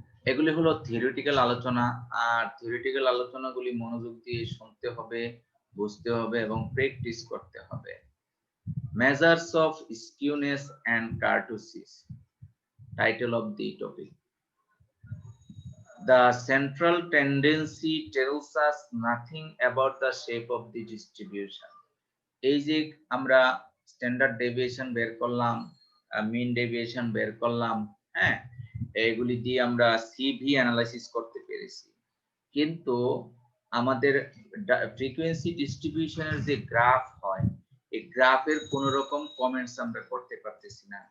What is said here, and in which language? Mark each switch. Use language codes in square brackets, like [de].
[bn] এগুলি হলো থিওরিটিক্যাল আলোচনা, আর থিওরিটিক্যাল আলোচনাগুলি মনোযোগ দিয়ে শুনতে হবে, বুঝতে হবে এবং প্র্যাকটিস করতে হবে। [en] Measures of skewness and kurtosis, title of the topic. The central tendency tells us nothing about the shape of the distribution. [bn] এই যে আমরা স্ট্যান্ডার্ড ডেভিয়েশন বের করলাম, মিন ডেভিয়েশন বের করলাম, হ্যাঁ, এগুলি দিয়ে আমরা সিভি অ্যানালাইসিস করতে পেরেছি, কিন্তু আমাদের ফ্রিকোয়েন্সি ডিস্ট্রিবিউশনের যে গ্রাফ হয়, এই গ্রাফের কোন রকম কমেন্টস আমরা করতে পারতেছি না।